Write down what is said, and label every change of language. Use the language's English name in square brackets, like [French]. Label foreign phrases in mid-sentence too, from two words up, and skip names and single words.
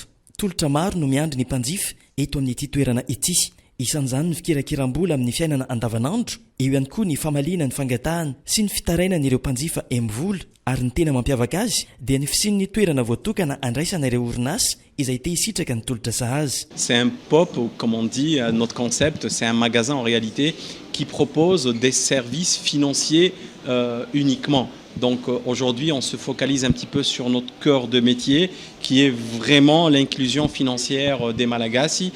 [Malagasy] Tolotra maro no miandry ny mpanjifa eto amin'ity toerana ity. Isan'izany ny fikirakiram-bola amin'ny fiainana andavanandro, eo ihany koa ny famaliana ny fangatahana sy ny fitarainana ireo mpanjifa mivola ary ny tena mampiavaka azy dia ny fisin'ny toerana voatokana andraisana ireo orinasa izay te hisitraka ny tolotra sahazy. [French] C'est un pop, comme on dit, notre concept, c'est un magasin en réalité qui propose des services financiers uniquement. Donc aujourd'hui, on se focalise un petit peu sur notre cœur de métier qui est vraiment l'inclusion financière des Malagasy.